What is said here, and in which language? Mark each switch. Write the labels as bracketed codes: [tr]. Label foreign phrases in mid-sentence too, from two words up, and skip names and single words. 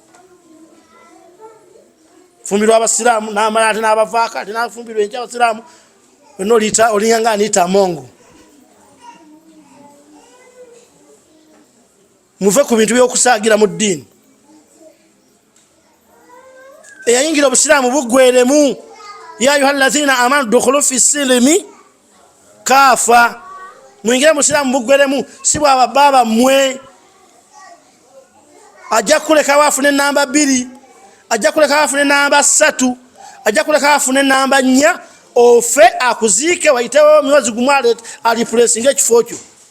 [lg] Fumbirwa abasiraamu n'amala ate n'abavaako ate n'afumbirwa enkya abasiraamu wenna olinganga aniita Mongo. Muve ku bintu by'okusaagira mu ddiini. Eyayingira obusiraamu buggweremu [ar] ya ayuha allazina amanu dukhulu fi silimi kaafa. [lg] Mwingire musiraamu buggweremu si bwaba baba mmwe ajja kuleka wafune namba 2 ajja kuleka wafune namba 3 ajja kuleka wafune namba 4 ofe akuziike wayitewo mwezi gumwale alipressing ekifo kyo.